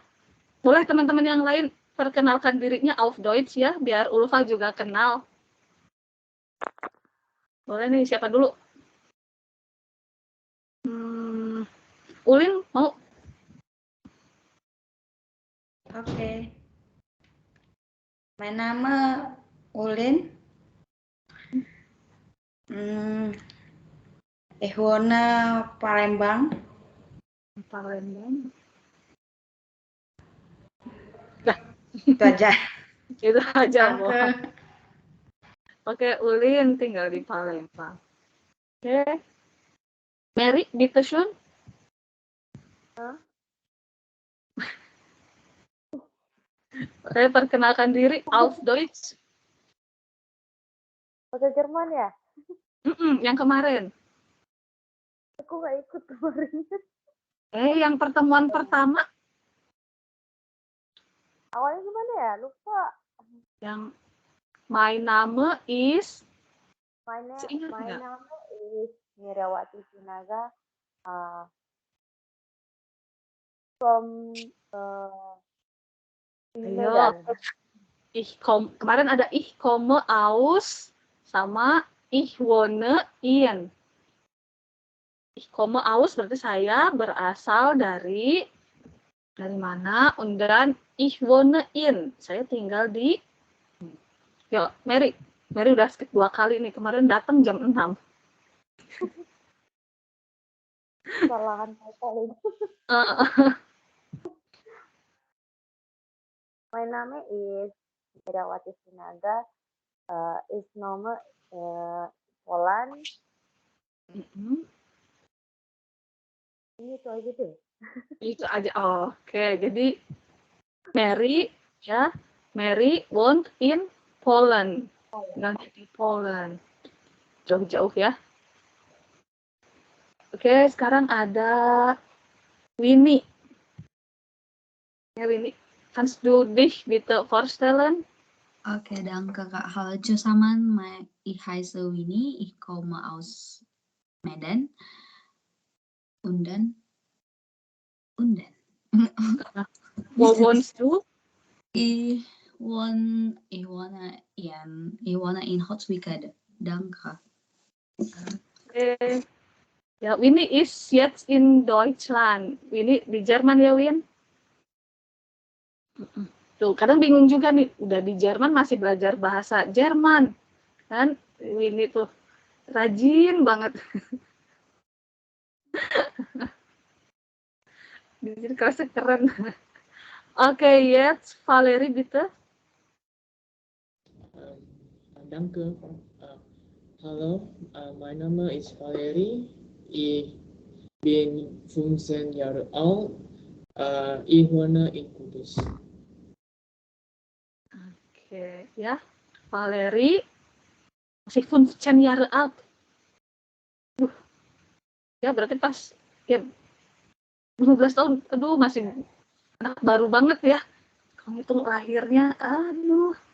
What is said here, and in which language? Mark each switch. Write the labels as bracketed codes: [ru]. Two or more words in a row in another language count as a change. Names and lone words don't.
[id] Boleh teman-teman yang lain perkenalkan dirinya [de] auf Deutsch [id] ya, biar Ulfa juga kenal. Boleh nih, siapa dulu? Ulin mau? Oke. [de] Mein Name Ulin. Ich wohne Palembang. Palembang. [id] Nah, itu aja. Itu aja, Oke, Ulin tinggal di Palembang. Oke. Mary, [de] bitte schön. [id] Saya perkenalkan diri, [de] auf Deutsch. [id] Bahasa Jerman ya? Yang kemarin. Aku nggak ikut kemarin. Yang pertemuan pertama. Awalnya gimana ya? Lupa. Yang [en] my name is. My name is Mirawati Sinaga. From Medan. [id] Kemarin ada [de] ich komme aus [id] sama [de] ich wohne in. Ich komme aus [id] berarti saya berasal dari mana? [de] Und dann ich wohne in. [id] Saya tinggal di. Yo, Mary udah skip 2 kali nih. Kemarin datang jam 6. Kesalahan kali. [en] My name is Mirawati Sinaga. Is nomor Poland. [id] Ini itu aja deh. Itu aja. Oke, jadi Mary ya, Mary [de] wohnt in [id] Poland. Tinggalnya di Poland. Jauh-jauh ya. Oke, sekarang ada Winnie. Ya, Winnie. [de] Kannst du dich bitte vorstellen? [id] Okay, danke Kak. [de] Hallo zusammen, ich heiße Winnie, ich komme aus Medan. Und dann? Wo wohnst du? Ich wohne in Holzwickede. Danke. Okay. Ja, Winnie ist jetzt in Deutschland. [id] Winnie di Jerman ya, Win? Tuh, kadang bingung juga nih, udah di Jerman masih belajar bahasa Jerman. Kan Winnie tuh rajin banget. Jadi kerasa keren. Oke, [de] jetzt Valerie bitte. Danke. Hallo, mein Name ist Valerie. Ich bin 15 Jahre alt. Ich wohne in Kudus. [id] Oke, ya. Valeri masih 15 [de] Jahre alt. [id] Ya, berarti pas ya 15 tahun. Aduh, masih anak baru banget ya. Kalau hitung lahirnya, aduh.